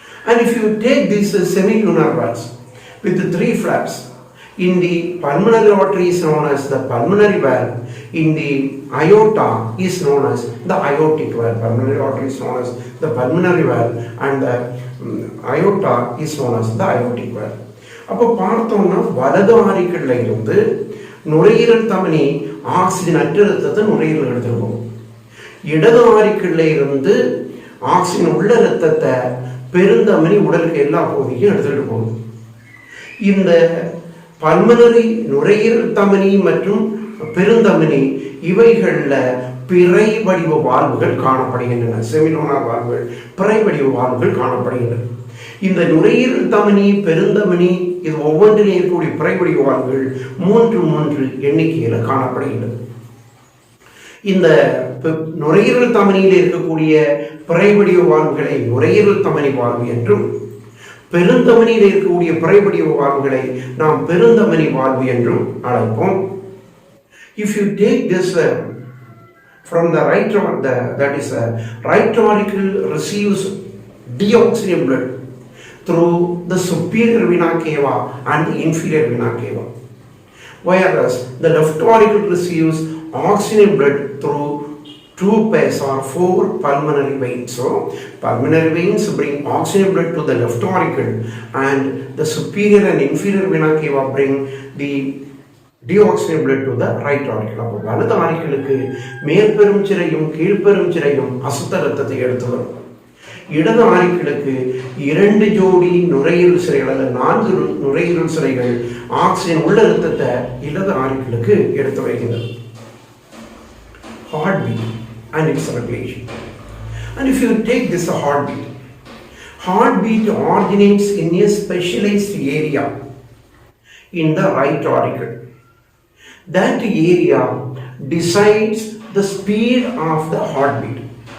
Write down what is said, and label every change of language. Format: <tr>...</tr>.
<en>And if you take these semilunar valves with the 3 flaps, in the pulmonary artery is known as the pulmonary valve, in the aorta is known as the aortic valve. Pulmonary artery is known as the pulmonary valve and the aorta is known as the aortic valve.</en> <ta>அப்போ பார்த்தோம்னா வலது ஆரிக்கல்ல இருந்து நுரையீரல் தமனி oxygen அற்ற ரத்தத்தை நுரையீரல் எடுத்துட்டு போகும். இடது ஆரிக்கல்ல இருந்து ஆக்சிஜன் உள்ள ரத்தத்தை பெருந்தமனி உடலுக்கு எல்லா பகுதிக்கும் எடுத்துட்டு போகும். இந்த பல்மனரி நுரையீரல் தமனி மற்றும் பெருந்தமனி இவைகளில் பிறை வடிவ வாழ்வுகள் காணப்படுகின்றன. செமிலோனார் வாழ்வுகள் பிறை வடிவ வாழ்வுகள் காணப்படுகின்றன. இந்த நுரையீரல் தமனி பெருந்தமனி இது ஒவ்வொன்றிலும் இருக்கக்கூடிய பிறை வடிவ வாழ்வுகள் 3 எண்ணிக்கையில் காணப்படுகின்றன. இந்த நுரையீரல் தமனியில் இருக்கக்கூடிய பிறை வடிவ வாழ்வுகளை நுரையீரல் தமனி வாழ்வு என்றும், பெருந்தமனியில் இருக்கக்கூடிய பிறை வடிவ வாழ்வுகளை நாம் பெருந்தமனி வாழ்வு என்றும் அழைப்போம்.</ta> <en>If you take this from the right, that is right auricle receives deoxygenated blood through the superior vena cava and the inferior vena cava, whereas the left auricle receives oxygenated blood through 2 pairs or 4 pulmonary veins. So pulmonary veins bring oxygenated blood to the left auricle and the superior and inferior vena cava bring the deoxygenated blood to the right auricle.</en> <ta>அப்போ வலது ஆரிக்கலுக்கு மேற்பெரும் சிரையும் கீழ்பெரும் சிரையும் அசுத்த ரத்தத்தை எடுத்து வரும். இடது ஆரிக்கலுக்கு 2 ஜோடி நுரையீரல் சிரைகள் அல்லது 4 நுரையீரல் சிரைகள் ஆக்சிஜன் உள்ள ரத்தத்தை இடது ஆரிக்கலுக்கு எடுத்து வைக்கின்றன.</ta> <en>Heartbeat and its regulation. And if you take this heartbeat originates in a specialized area in the right auricle. That area decides the speed of the heartbeat.</en>